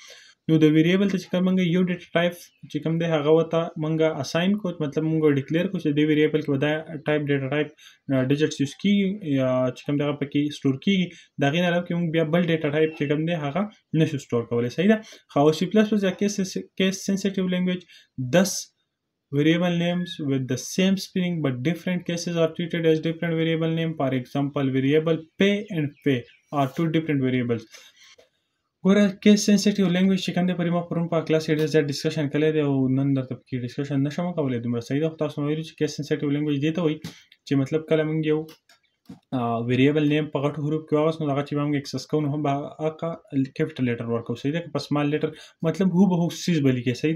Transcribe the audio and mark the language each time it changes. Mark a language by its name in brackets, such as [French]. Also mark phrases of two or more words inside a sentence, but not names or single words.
[Pashto] نو د ویریبل ته چې کوم موږ یو [English] data type [Pashto] چې کوم دی هغه ورته موږ اساین کو مطلب موږ ډیکلیئر کو چې د ویریبل کې به دا [English] type data type digits use [Pashto] کېږي یا چې کوم دی هغه پکې سټور کېږي د هغې نه علاوه کې موږ بیا بل [English] data type [Pashto] چې کوم دی هغه نشو سټور کولی صحیح ده. [English] خو سی پلس پلس یا case sensitive language thus variable names with the same spelling but different cases are treated as different variable name. For example, variable pay and pay are two different variables. [Pashto] ګوره [English] case sensitive language [Pashto] چې کوم دی پرې ما پرون په کلاس کې ډېر زیات ډسکشن کړی دی او نن درته پکې ډسکشن نشم کولی دومره صحیح ده. خو تاسو مې ویلي چې [English] case sensitive language [Pashto] دې ته وایي چې مطلب کله موږ یو [English] variable name [Pashto] په غټو حروف کې واغست نو هغه چې به موږ اکسس کوو نو هم به هغه [English] capital letter [Pashto] ورکوو صحیح ده که په [English] small letter [Pashto] مطلب هوبهو څیز به لیکئ صحیح ده.